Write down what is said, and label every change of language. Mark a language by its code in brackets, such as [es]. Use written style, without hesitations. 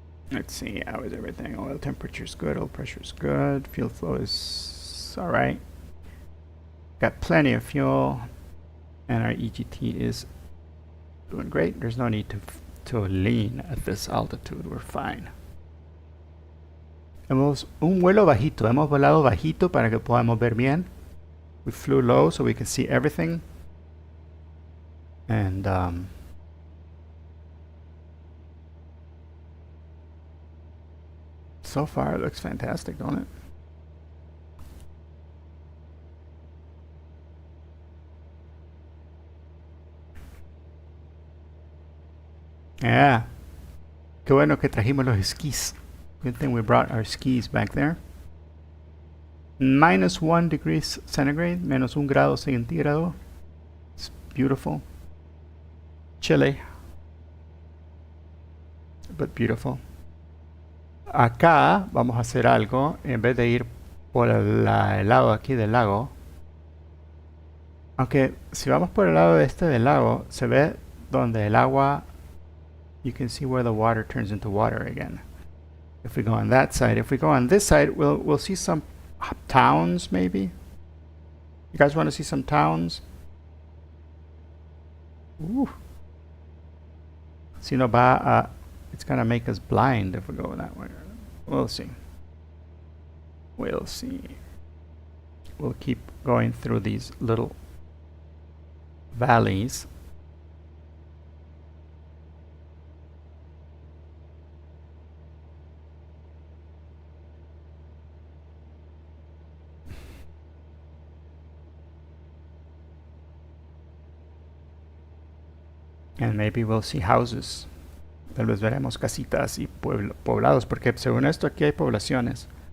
[en] Let's see, how is everything? Oil temperature is good, oil pressure is good, fuel flow is alright. Got plenty of fuel, and our EGT is doing great. There's no need to lean at this altitude, we're fine. [es] Hemos un vuelo bajito, hemos volado bajito para que podamos ver bien. [en] We flew low so we can see everything. And so far it looks fantastic, don't it? Yeah. [es] qué bueno que trajimos los skis. [en] Good thing we brought our skis back there. -1 degrees centigrade, [es] menos 1 grado centígrado. [en] It's beautiful. Chilly, but beautiful. [es] Acá vamos a hacer algo. En vez de ir por el lado aquí del lago, aunque si vamos por el lado este del lago, se ve donde el agua, [en] you can see where the water turns into water again. If we go on that side, if we go on this side, we'll see some towns maybe. You guys want to see some towns? Ooh. [es] Si no va a, [en] it's gonna make us blind if we go that way. We'll see. We'll see. We'll keep going through these little valleys. And maybe we'll see houses. [es] Tal vez veremos casitas y poblados, porque según esto aquí hay poblaciones.